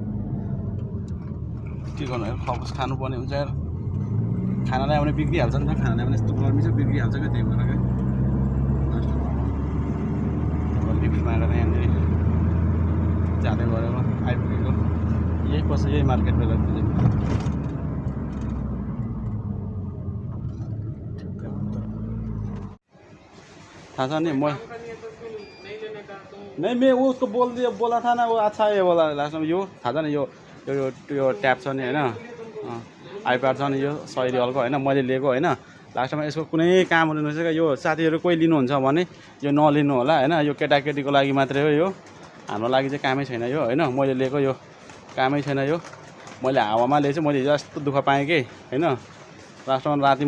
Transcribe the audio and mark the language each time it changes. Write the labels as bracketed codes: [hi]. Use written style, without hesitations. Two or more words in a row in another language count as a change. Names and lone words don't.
[ne] के गर्नु खबस खानुपर्ने हुन्छ यार खाना ल्यायो भने बिग्रिहाल्छ नि त खाना ल्यायो भने यस्तो गर्मी छ बिग्रिहाल्छ क्या त्यही भएर क्या लिफ्ट मारेर यहाँनिर जाँदै गरेको आइपुगेको यही पछि यही मार्केट बेला थाहा छ नि म [hi] नहीं मैं वो उसको बोला था ना वो अच्छा है बोला [ne] लास्ट में यो थाहा छ नि यो ट्याब छ नि होइन आइप्याड छ नि यो 100 रियलको होइन मैले लिएको होइन लास्टमा यसको कुनै काम हुँदैन रहेछ क्या यो साथीहरू कोही लिनुहुन्छ भने यो नलिनु होला होइन यो केटाकेटीको लागि मात्रै हो यो हाम्रो लागि चाहिँ कामै छैन यो होइन मैले लिएको यो कामै छैन यो मैले हावामा लिएछु मैले हिजो यस्तो दुःख पाएँ कि होइन लास्टमा राति